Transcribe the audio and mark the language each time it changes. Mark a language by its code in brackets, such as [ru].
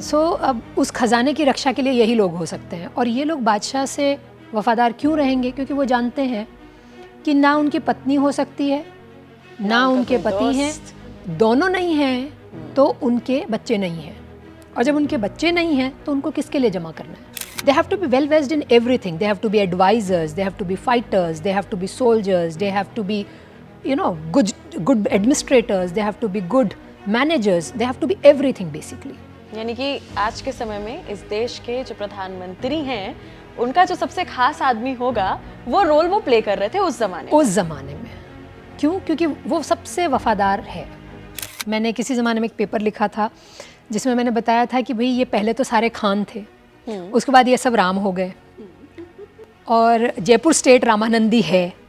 [hi] सो अब उस खजाने की रक्षा के लिए यही लोग हो सकते हैं। और ये लोग बादशाह से वफादार क्यों रहेंगे? क्योंकि वो जानते हैं कि ना उनकी पत्नी हो सकती है, ना उनके पति हैं, दोनों नहीं हैं तो उनके बच्चे नहीं हैं। और जब उनके बच्चे नहीं हैं तो उनको किसके लिए जमा करना है? [en] They have to be well versed in everything. They have to be advisors, they have to be fighters, they have to be soldiers, they have to be, you know, good administrators, they have to be good managers, they have to be everything basically. [hi] यानी कि आज के समय में इस देश के जो प्रधानमंत्री हैं, उनका जो सबसे खास आदमी होगा, वो रोल वो प्ले कर रहे थे उस जमाने में। क्यों? क्योंकि वो सबसे वफादार है। मैंने किसी ज़माने में एक पेपर लिखा था जिसमें मैंने बताया था कि भाई ये पहले तो सारे खान थे, उसके बाद ये सब राम हो गए, और जयपुर स्टेट रामानंदी है।